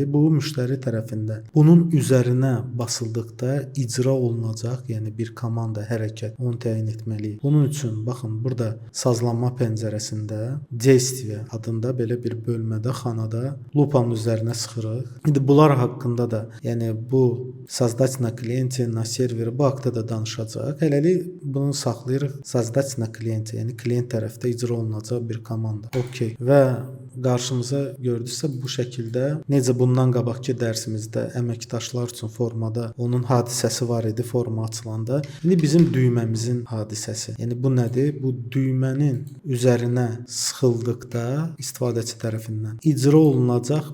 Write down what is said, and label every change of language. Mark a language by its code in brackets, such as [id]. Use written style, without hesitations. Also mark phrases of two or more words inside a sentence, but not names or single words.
[az] Bu müştəri tərəfindən bunun üzərinə basıldıqda icra olunacaq, yəni bir komanda, hərəkət, onu təyin etməliyik. Bunun üçün baxın burada sazlanma pəncərəsində действие adında belə bir bölmədə, xanada lupanın üzərinə sıxırıq. İndi bunlar haqqında da, yəni bu [ru] создать на клиенте, на [az] serveri bu haqqda da danışacaq. Hələlik bunu saxlayırıq. [ru] Создать на клиенте, [az] yəni klient tərəfdə icra olunacaq bir komanda. OK. Və qarşımıza gördünüzsə bu şəkildə necə bundan qabaqki dərsimizdə əməkdaşlar üçün formada onun hadisəsi var idi forma açılanda. İndi bizim düyməmizin hadisəsi. Yəni bu nədir? Bu düymənin üzərinə sıxıldıqda istifadəçi tərəfindən icra olunacaq.